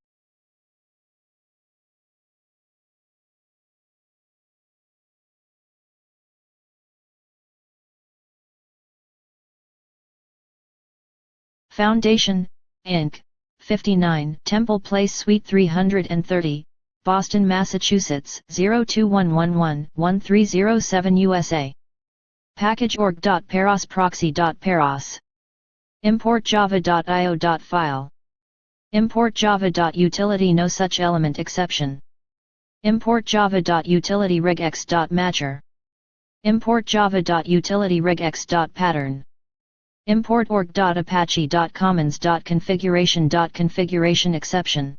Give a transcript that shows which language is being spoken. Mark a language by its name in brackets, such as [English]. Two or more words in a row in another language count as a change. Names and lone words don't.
[English] Foundation, Inc., 59 Temple Place Suite 330, Boston, Massachusetts 02111-1307 USA. Package org.paros proxy.paros. Import java.io.file. Import java.utility no such element exception. Import java.utility regex.matcher. Import java.utility regex.pattern. Import org.apache.commons.configuration exception.